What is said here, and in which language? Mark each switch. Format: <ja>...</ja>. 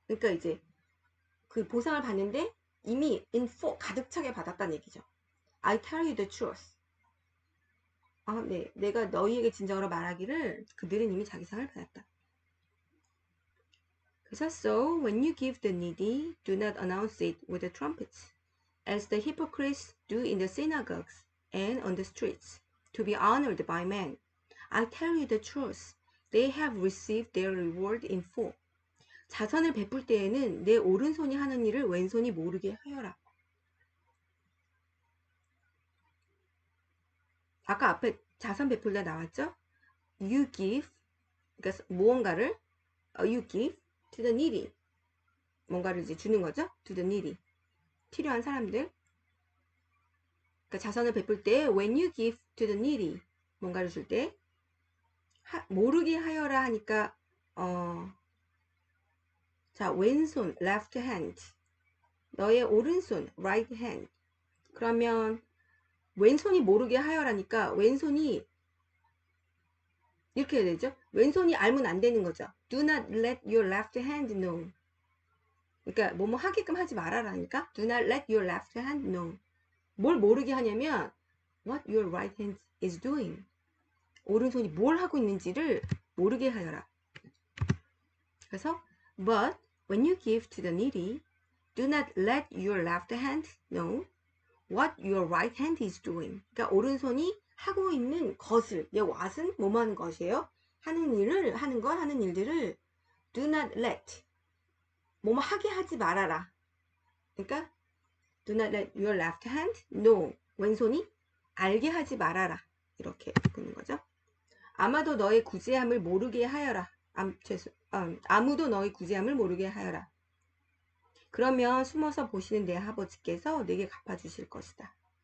<ko>그러니까 이제 그 보상을 받는데 이미</ko> <en>in full</en> <ko>가득 차게 받았다는 얘기죠.</ko> <en>I tell you the truth.</en> <ko>네, 내가 너희에게 진정으로 말하기를 그들은 이미 자기 상을 받았다.</ko> <en>그래서 so when you give the needy, do not announce it with the trumpets, as the hypocrites do in the synagogues and on the streets, to be honored by men. I tell you the truth. They have received their reward in full.</en> <ko>자선을 베풀 때에는 내 오른손이 하는 일을 왼손이 모르게 하여라. 아까 앞에 자선 베풀다 나왔죠?</ko> <en>You give,</en> <ko>그러니까 무언가를</ko> <en>you give to the needy.</en> <ko>뭔가를 이제 주는 거죠?</ko> <en>To the needy.</en> <ko>필요한 사람들. 그러니까 자선을 베풀 때</ko> <en>when you give to the needy</en> <ko>뭔가를 줄 때 모르게 하여라 하니까 자 왼손 left hand 너의 오른손 right hand 그러면 왼손이 모르게 하여라니까 왼손이 이렇게 해야 되죠? 왼손이 알면 안 되는 거죠.</ko> <en>Do not let your left hand know.</en> <ko>그러니까 뭐뭐 하게끔 하지 말아라니까</ko> <en>Do not let your left hand know.</en> <ko>뭘 모르게 하냐면</ko> <en>what your right hand is doing.</en> <ko>오른손이 뭘 하고 있는지를 모르게 하여라.</ko> <en>그래서 but when you give to the needy, do not let your left hand know what your right hand is doing.</en> <ko>그러니까 오른손이 하고 있는 것을, what은 뭐뭐 하는 것이에요. 하는 일을, 하는 일들을</ko> <en>do not let</en> <ko>뭐뭐 하게 하지 말아라.</ko> <en>그러니까 do not let your left hand know.</en> <ko>왼손이 알게 하지 말아라. 이렇게 보는 거죠. 아마도 너의 구제함을 모르게 하여라. 아무도 너의 구제함을 모르게 하여라. 그러면 숨어서 보시는 내 아버지께서 내게 갚아주실 것이다.</ko>